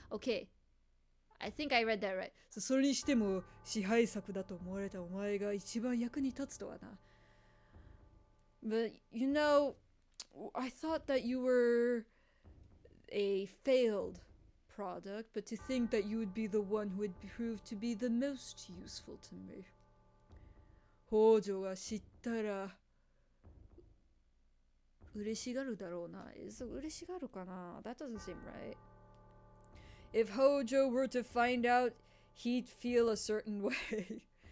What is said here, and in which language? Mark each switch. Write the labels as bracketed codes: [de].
[en] Okay, I think I read that right. [ja] それにしても支配作だと思われたお前が一番役に立つとはな。 [en] But you know, I thought that you were a failed product, but to think that you would be the one who would prove to be the most useful to me. [ja] 北条が知ったら嬉しがるだろうな。嬉しがるかな? [en] That doesn't seem right. If Hojo were to find out, he'd feel a certain way.